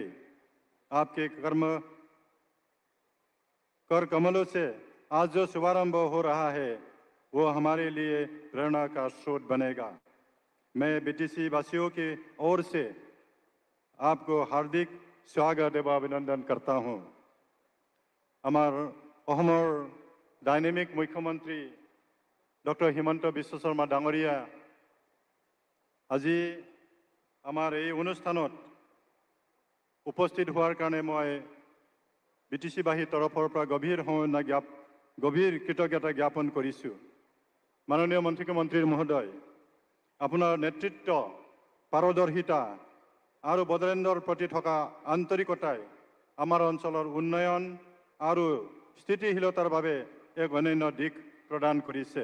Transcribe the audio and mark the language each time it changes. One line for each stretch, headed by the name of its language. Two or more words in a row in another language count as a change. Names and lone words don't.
Hindi: आपके कर कमलों से आज जो शुभारंभ हो रहा है वो हमारे लिए प्रेरणा का स्रोत बनेगा। मैं BTC वासियों की ओर से आपको हार्दिक स्वागत एवं अभिनंदन करता हूं। हमार डायनेमिक मुख्यमंत्री
Assamese: डॉक्टर हिमंत विश्व शर्मा डांगरिया আজি আমার এই অনুষ্ঠানত উপস্থিত হওয়ার কারণে মই BTCবাসীৰ তৰফৰ পৰা গভীৰ কৃতজ্ঞতা জ্ঞাপন কৰিছোঁ। মাননীয় মন্ত্ৰী মহোদয়, আপোনাৰ নেতৃত্ব, পাৰদৰ্শিতা আৰু বড়োলেণ্ডৰ প্ৰতি থকা আন্তৰিকতাই আমাৰ অঞ্চলৰ উন্নয়ন আৰু স্থিতিশীলতাৰ বাবে এক অনন্য দিশ প্ৰদান কৰিছে।